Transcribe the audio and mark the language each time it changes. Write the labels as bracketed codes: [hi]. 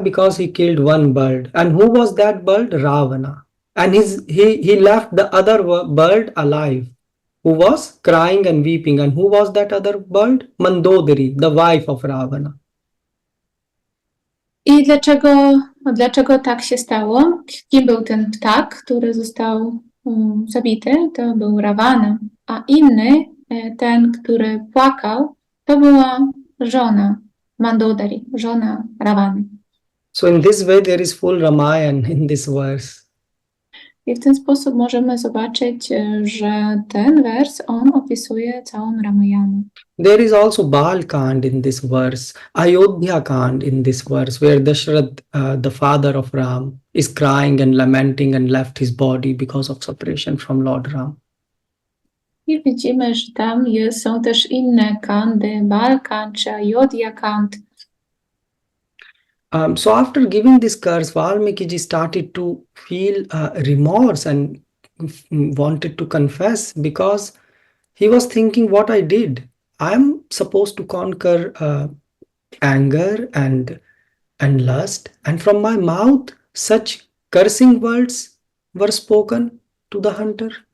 [en] Because he killed one bird. And who was that bird? Ravana. And he left the other bird alive, who was crying and weeping. And who was that other bird? Mandodari, the wife of Ravana. [pl] I dlaczego tak się stało? Kim był ten ptak, który został zabity? To był Ravana. A inny, ten, który płakał, to była żona Mandodari, żona Ravany. [en] So in this way there is full Ramayana in this verse. [pl] I w ten sposób możemy zobaczyć, że ten wers, on opisuje całą Ramayanę. [en] There is also Balkand in this verse, Ayodhya Kand in this verse, where Dashrath, the father of Ram, is crying and lamenting and left his body because of separation from Lord Ram. [pl] I widzimy, że tam są też inne kandy, Balkan czy Ayodhya Kand. [en] So after giving this curse, Valmiki started to feel remorse and wanted to confess, because he was thinking, what I did. I'm supposed to conquer anger and lust, and from my mouth such cursing words were spoken to the hunter.